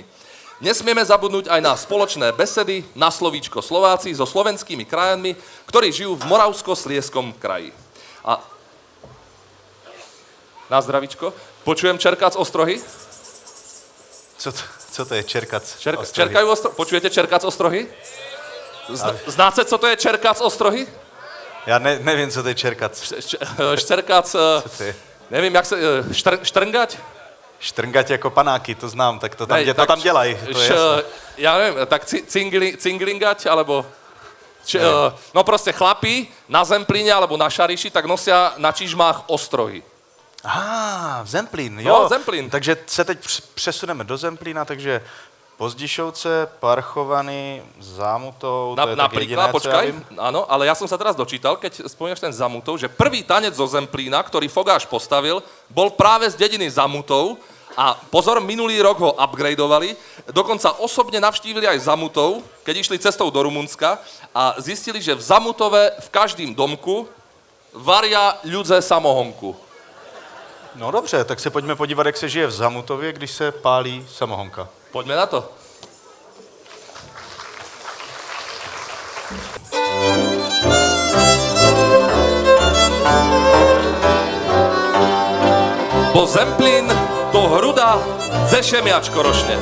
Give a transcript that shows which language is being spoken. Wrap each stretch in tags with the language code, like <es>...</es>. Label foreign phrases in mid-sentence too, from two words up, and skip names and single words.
<sk>Nesmieme zabudnúť aj na spoločné besedy na slovíčko Slováci so slovenskými krajanmi, ktorí žijú v Moravsko-Slieskom kraji. A na zdravičko. Počujem Čerkac Ostrohy?</sk> <cs>Co to je Čerkac?</cs> <sk>Čerkajú Ostrohy? Počujete Čerkac Ostrohy?</sk> <cs>Znáte, co to je Čerkac Ostrohy? Já nevím, co to je Čerkac.</cs> <sk>Šcerkac,</sk> <cs>Co to je? nevím, jak se... Štrngať? Štrngať jako panáky, to znám, tak to tam dělají, to je jasné.</cs> <sk>Ja neviem, tak cinglingať, alebo... no proste chlapi na Zemplíne alebo na Šariši, tak nosia na čižmách ostrohy. Zemplín, No,</sk> <cs>jo. Zemplín. Takže se teď přesuneme do Zemplína, takže Pozdišovce, Parchovany, Zámutov, to je tak jediné, co já vím.</cs> <sk>Áno, ale ja som sa teraz dočítal, keď spomínaš ten Zamutov, že prvý tanec zo Zemplína, ktorý Fogáš postavil, bol práve z dediny Zamutov a pozor, minulý rok ho upgradeovali, dokonca osobne navštívili aj Zamutov, keď išli cestou do Rumunska a zistili, že v Zamutove v každým domku varia ľudze samohonku.</sk> <cs>No dobře, tak se pojďme podívat, jak se žije v Zamutově, když se pálí samohonka.</cs> <sk>Poďme na to. Bo Zemplín to hruda ze šemiačko rošne.</sk>